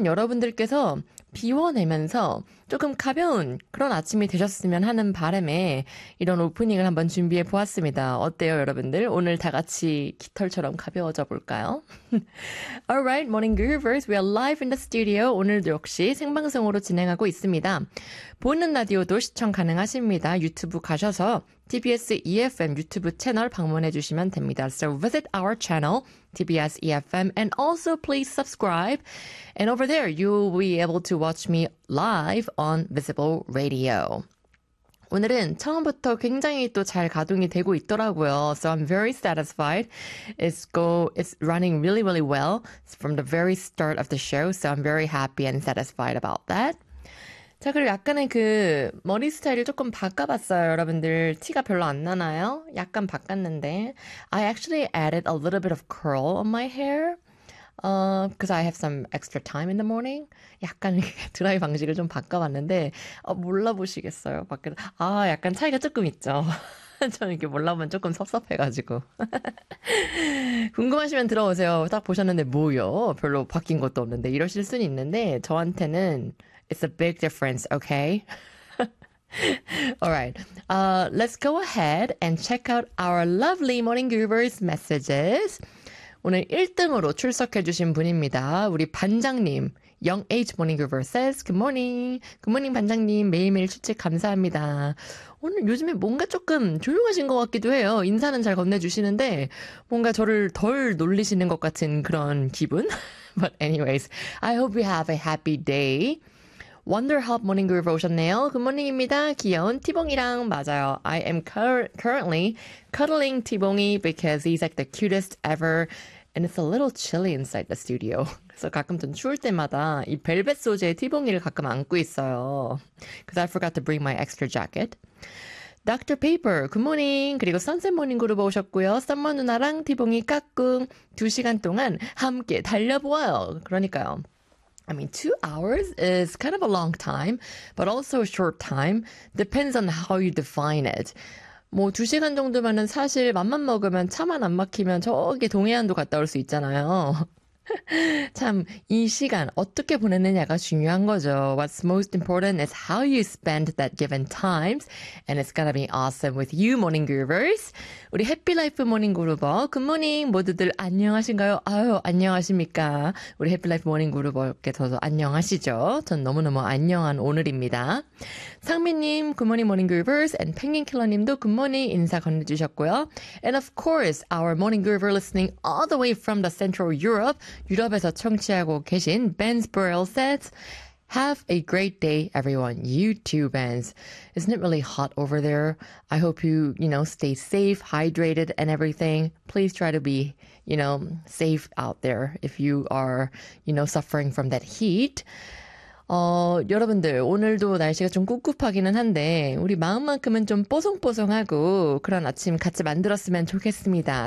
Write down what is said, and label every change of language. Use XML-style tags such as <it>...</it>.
<ko>여러분들께서 비워내면서 조금 가벼운 그런 아침이 되셨으면 하는 바람에 이런 오프닝을 한번 준비해 보았습니다. 어때요, 여러분들? 오늘 다 같이 깃털처럼 가벼워져 볼까요?</ko> <en>Alright, morning groovers. We are live in the studio.</en> <ko>오늘도 역시 생방송으로 진행하고 있습니다. 보는 라디오도 시청 가능하십니다. 유튜브 가셔서 TBS EFM 유튜브 채널 방문해 주시면 됩니다.</ko> <en>So visit our channel, TBS EFM, and also please subscribe. And over there, you will be able to watch me live on Visible Radio.</en> <ko>오늘은 처음부터 굉장히 또잘 가동이 되고 있더라고요.</ko> <en>So I'm very satisfied. It's running really, really well from the very start of the show. So I'm very happy and satisfied about that.</en> <ko>자, 그리고 약간의 그 머리 스타일을 조금 바꿔봤어요, 여러분들. 티가 별로 안 나나요? 약간 바꿨는데.</ko> <en>I actually added a little bit of curl on my hair. Because I have some extra time in the morning.</en> <ko>약간 드라이 방식을 좀 바꿔봤는데, 몰라보시겠어요? 밖에서. 약간 차이가 조금 있죠. 저는 이렇게 몰라보면 조금 섭섭해가지고. 궁금하시면 들어오세요. 딱 보셨는데, 뭐요? 별로 바뀐 것도 없는데. 이러실 순 있는데, 저한테는,</ko> <en>It's a big difference, okay? Alright. Let's go ahead and check out our lovely Morning Groovers messages.</en> <ko>오늘 1등으로 출석해주신 분입니다. 우리 반장님.</ko> <en>Young H Morning Groover says, Good morning. Good morning, 반장님.</en> <ko>매일매일 출첵 감사합니다. 오늘 요즘에 뭔가 조금 조용하신 것 같기도 해요. 인사는 잘 건네주시는데, 뭔가 저를 덜 놀리시는 것 같은 그런 기분?</ko> <en>But anyways, I hope you have a happy day.</en> <ko>Wonderhub Morning Groover 오셨네요.</ko> <en>Good morning</en> <ko>입니다. 귀여운 티봉이랑 맞아요.</ko> <en>I am currently cuddling 티봉이 because he's like the cutest ever. And it's a little chilly inside the studio.</en> <ko>그래서 가끔 좀 추울 때마다 이 벨벳 소재의 티봉이를 가끔 안고 있어요.</ko> <en>Because I forgot to bring my extra jacket. Dr. Paper, good morning. 그리고 Sunset Morning Groover 오셨고요.</en> <ko>썸머 누나랑 티봉이 까꿍. 2시간 동안 함께 달려보아요. 그러니까요.</ko> <en>I mean, 2 hours is kind of a long time, but also a short time. Depends on how you define it.</en> <ko>뭐, 2시간 정도면은 사실 맘만 먹으면 차만 안 막히면 저기 동해안도 갔다 올수 있잖아요. 참, 이 시간 어떻게 보내느냐가 중요한 거죠.</ko> <en>What's most important is how you spend that given times. And it's gonna be awesome with you, Morning Groovers.</en> <ko>우리 해피 라이프 모닝 그루버. 굿모닝 모두들 안녕하신가요? 아유, 안녕하십니까? 우리 해피 라이프 모닝 그루버께서도 안녕하시죠? 전 너무너무 안녕한 오늘입니다. 상미님, 굿모닝 모닝 그루버스. 앤 펭귄킬러님도 굿모닝 인사 건네주셨고요.</ko> <en>And of course, our Morning Groover listening all the way from the Central Europe.</en> <ko>유럽에서 청취하고 계신</ko> <en>Benz Burrell says, Have a great day, everyone. You too, Benz. Isn't it really hot over there? I hope you stay safe, hydrated, and everything. Please try to be safe out there if you are suffering from that heat.</en> <ko>여러분들, 오늘도 날씨가 좀 꿉꿉하기는 한데, 우리 마음만큼은 좀 뽀송뽀송하고, 그런 아침 같이 만들었으면 좋겠습니다.</ko>